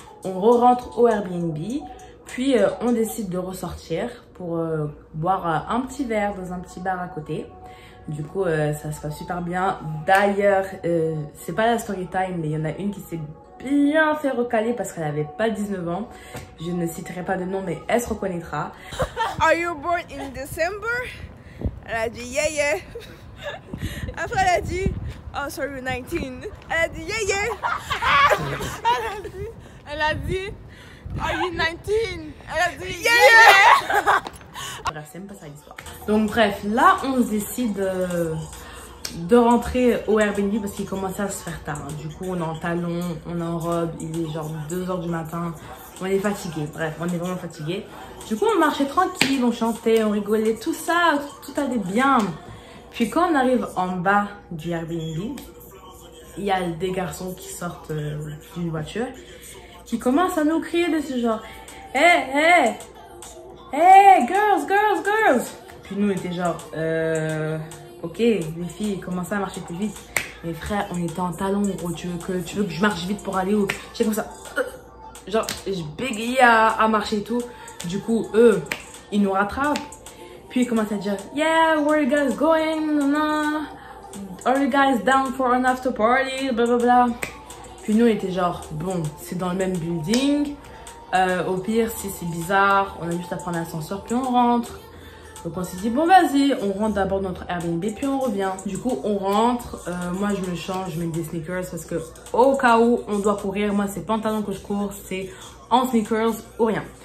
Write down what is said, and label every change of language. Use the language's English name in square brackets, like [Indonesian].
[French] On re-rentre au Airbnb, puis on décide de ressortir pour boire un petit verre dans un petit bar à côté. Du coup, ça se passe super bien. D'ailleurs, c'est pas la story time, mais il y en a une qui s'est bien fait recaler parce qu'elle avait pas 19 ans. Je ne citerai pas de nom, mais elle se reconnaîtra. [English] Are you born in December? [French] Elle a dit [English] yeah yeah. [French] Après elle a dit [English] oh sorry 19. [French] Elle a dit [English] yeah yeah. [French] Elle a dit [English] are you 19? [French] Elle a dit [English] yeah yeah. [French] Bref, c'est même pas ça l'histoire. Donc bref, là on se décide de rentrer au Airbnb parce qu'il commençait à se faire tard. Du coup on est en talons, on est en robe, il est genre 2 h du matin. On est fatigué, bref, on est vraiment fatigué. Du coup, on marchait tranquille, on chantait, on rigolait, tout ça, tout allait bien. Puis quand on arrive en bas du Airbnb, il y a des garçons qui sortent d'une voiture, qui commencent à nous crier de ce genre, [English] hey, hey, hey, girls, girls, girls. [French] Puis nous, on était genre, ok, les filles commençaient à marcher plus vite. Mais frère, on était en talons, gros, tu veux que je marche vite pour aller où? J'étais comme ça. Genre, je bégayais à marcher et tout. Du coup, eux, ils nous rattrapent. Puis ils commencent à dire, [English] yeah, where are you guys going? Nah. Are you guys down for an after party? [French] Blablabla. Puis nous, on était genre, bon, c'est dans le même building. Au pire, si c'est bizarre, on a juste à prendre l'ascenseur, puis on rentre. Donc on s'est dit, bon, vas-y, on rentre d'abord dans notre Airbnb, puis on revient. Du coup, on rentre. Moi, je me change, je mets des sneakers parce que au cas où on doit courir, moi, c'est pantalon que je cours, c'est en sneakers ou rien.